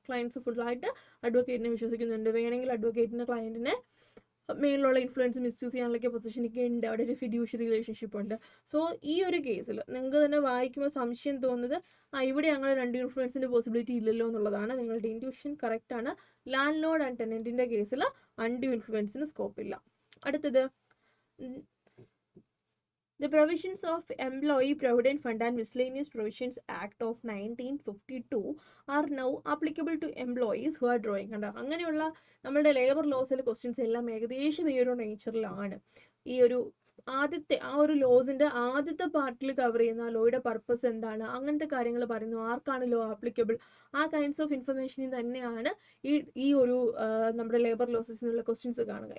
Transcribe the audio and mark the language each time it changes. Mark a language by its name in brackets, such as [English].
[Malayalam] Clients ഫുള്ളായിട്ട് അഡ്വക്കേറ്റിനെ വിശ്വസിക്കുന്നുണ്ട്. വേണമെങ്കിൽ അഡ്വക്കേറ്റിന് ക്ലയന്റിനെ മേലുള്ള ഇൻഫ്ലുവൻസ് മിസ്യൂസ് ചെയ്യാനുള്ള പൊസിഷനൊക്കെ ഉണ്ട്. അവിടെ ഒരു ഫിഡ്യൂഷ്യറി റിലേഷൻഷിപ്പ് ഉണ്ട്. സോ ഈ ഒരു കേസിൽ നിങ്ങൾക്ക് തന്നെ വായിക്കുമ്പോൾ സംശയം തോന്നുന്നത് ഇവിടെ അങ്ങനെ രണ്ട് ഇൻഫ്ലുവൻസിന്റെ പോസിബിലിറ്റി ഇല്ലല്ലോ എന്നുള്ളതാണ്. നിങ്ങളുടെ ഇൻറ്റ്യൂഷൻ കറക്റ്റ് ആണ്. ലാൻഡ് ലോഡ് ആൻഡ് ടെനന്റിന്റെ കേസിൽ അൺഡ്യൂ ഇൻഫ്ലുവൻസിന് സ്കോപ്പ് ഇല്ല. [English] അടുത്തത്, The provisions of Employee Provident Fund and Miscellaneous Provisions Act of 1952 are now applicable to employees who are drawing. [Malayalam] കണ്ടോ, അങ്ങനെയുള്ള നമ്മുടെ ലേബർ ലോസിലെ ക്വസ്റ്റ്യൻസ് എല്ലാം ഏകദേശം ഈ ഒരു നേച്ചറിലാണ്. ഈ ഒരു ആദ്യത്തെ ആ ഒരു ലോസിന്റെ ആദ്യത്തെ പാർട്ടിൽ കവർ ചെയ്യുന്ന ലോയുടെ പർപ്പസ് എന്താണ്, അങ്ങനത്തെ കാര്യങ്ങൾ പറയുന്നു. ആർക്കാണ് ലോ ആപ്ലിക്കബിൾ, ആ കൈൻഡ്സ് ഓഫ് ഇൻഫർമേഷനിൽ തന്നെയാണ് ഈ ഒരു നമ്മുടെ ലേബർ ലോസസിനുള്ള ക്വസ്റ്റ്യൻസ് കാണുക.